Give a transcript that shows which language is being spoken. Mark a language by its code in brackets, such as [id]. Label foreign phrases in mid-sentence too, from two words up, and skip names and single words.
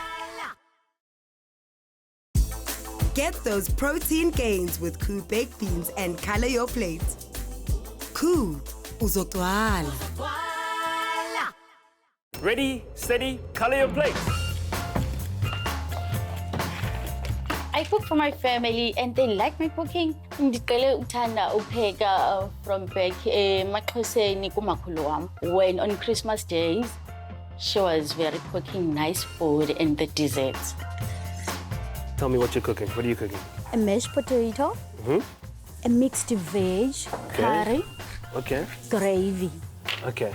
[en] Get those protein gains with KOO baked beans and color your plate. [xh] KOO uzogcwala. [en] Ready, steady, color your plate. I cook for my family and they like my cooking. [xh] Ndiqale uthanda upheka [en] from back [xh] emaXhoseni kumakhulu wam. [en] When on Christmas days, she was very cooking nice food and the desserts. Tell me what you're cooking. What are you cooking? A mashed potato, a mixed veg, curry, gravy Okay.